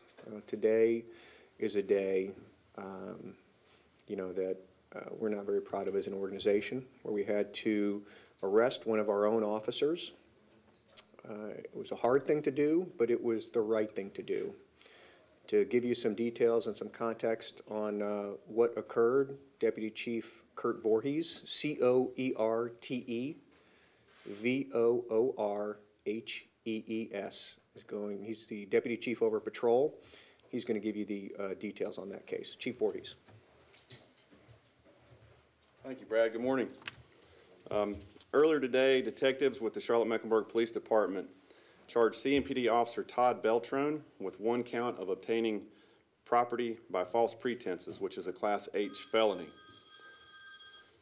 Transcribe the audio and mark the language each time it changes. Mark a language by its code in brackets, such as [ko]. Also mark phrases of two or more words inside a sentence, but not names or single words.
[en] Today is a day, that we're not very proud of as an organization, where we had to arrest one of our own officers. It was a hard thing to do, but it was the right thing to do. To give you some details and some context on what occurred, Deputy Chief Kurt Voorhees, C-O-E-R-T-E-V-O-O-R-H-E-E-S, he's the Deputy Chief over patrol. He's going to give you the details on that case. Chief Voorhees. Thank you, Brad. Good morning. Earlier today, detectives with the Charlotte-Mecklenburg Police Department charged CMPD Officer Todd Beltrone with one count of obtaining property by false pretenses, which is a Class H felony.